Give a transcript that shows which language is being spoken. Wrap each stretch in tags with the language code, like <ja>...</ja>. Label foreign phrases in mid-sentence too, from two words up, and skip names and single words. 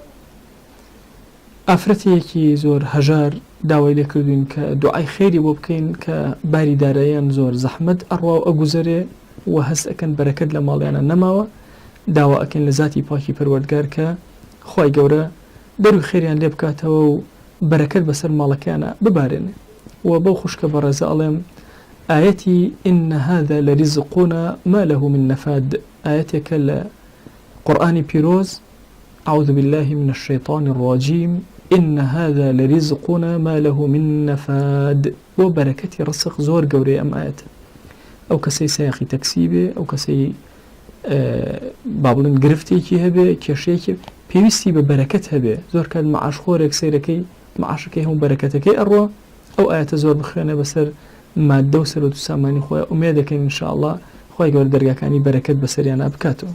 <ckb>ئافرەتێکی زۆر هەژار داوای لێ کردوین کە دوعای خێری بۆ بکەین کە باری داراییان زۆر زەحمەت ئەڕوا و ئەگوزەرێ و هەست ئەکەن بەرەکەت لە ماڵیانە نەماوە، داوا ئەکەن لە زاتی پاکی پەروەردگار کە خوای گەورە دەروی خێریان لێ بکاتەوە و بەرەکەت بەسەر ماڵەکەیانە ببارێنێ. و بەو خوشکە بەڕێزە ئەڵێم ئاەتی</ckb> <ar>ئین هذا لرزقنا ما له من نفاد،</ar> <ckb>ئاەتێکە لە قورئانی پیرۆز</ckb> <ar>أعوذ بالله من الشيطان الرجيم إن هذا لرزقنا ما له من نفاد.</ar> <ckb>بۆ بەرەکەتی ڕزق زۆر گەورەی ئەم ئاەتە. ئەو کەسەی سایەخی تەکسی بێ، ئەو کەسەی با بڵێن گرفتێکی هەبێ، کێشەیەکی پێویستی بە بەرەکەت هەبێ، زۆر کات مەعاشخۆرێک سەیرەکەی مەعاشەکەی هەموو بەرەکەتەکەی ئەڕوا، ئەو ئاەتە زۆر بخوێنە بەسەر مادە و سەرۆت و سامانی خۆی ئومێد دەکەین ئینشاءڵڵا خوای گەورە دەرگاکانی بەرەکەت بەسەریانە بکاتەوە.</ckb>